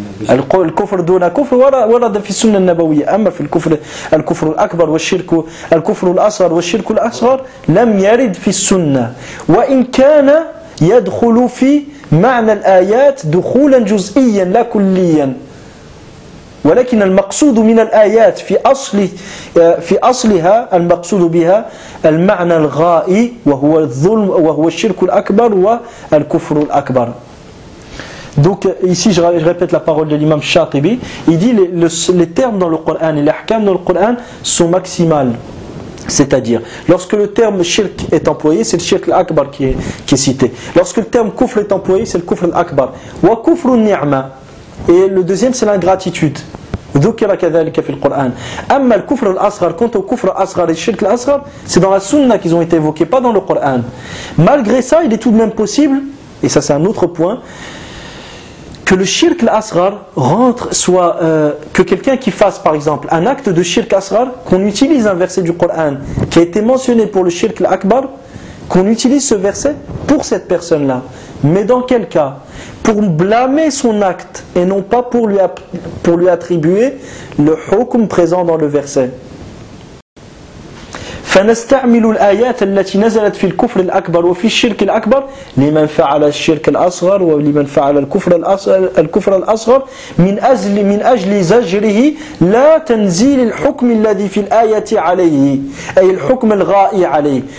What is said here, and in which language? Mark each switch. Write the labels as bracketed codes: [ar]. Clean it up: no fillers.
[ar] الكفر دون كفر ورد في السنة النبوية, أما في الكفر الأكبر والشرك الكفر الأصغر والشرك الأصغر لم يرد في السنة, وإن كان يدخل في معنى الآيات دخولا جزئيا لا كليا. ولكن المقصود من الآيات في أصلها المقصود بها المعنى الغائي وهو الظلم وهو الشرك الأكبر والكفر الأكبر. [fr] Donc ici je répète la parole de l'imam Shatibi. Il dit les termes dans le Coran et les ahkam dans le Coran sont maximales. C'est-à-dire, lorsque le terme shirk est employé, c'est le shirk al-akbar qui est cité. Lorsque le terme kufr est employé, c'est le kufr al-akbar. [ar] Wa kufru ni'ma. [fr] Et le deuxième, c'est l'ingratitude. [ar] ذكر كذلك في القرآن. أما الكفر الأصغر كنت كفر أصغر الشرك الأصغر [fr] c'est dans la sunna qu'ils ont été évoqués, pas dans le Coran. Malgré ça, il est tout de même possible, et ça c'est un autre point, que le shirk al-asghar rentre, soit que quelqu'un qui fasse par exemple un acte de shirk asghar, qu'on utilise un verset du Coran qui a été mentionné pour le shirk al-akbar, qu'on utilise ce verset pour cette personne là mais dans quel cas? Pour blâmer son acte et non pas pour lui attribuer le hukm présent dans le verset. [ar] فنستعمل الآيات التي نزلت في الكفر الأكبر وفي الشرك الأكبر لمن فعل الشرك الأصغر ولمن فعل الكفر الأصغر من أجل زجره لا تنزيل الحكم الذي في الآية عليه أي الحكم الغائي عليه.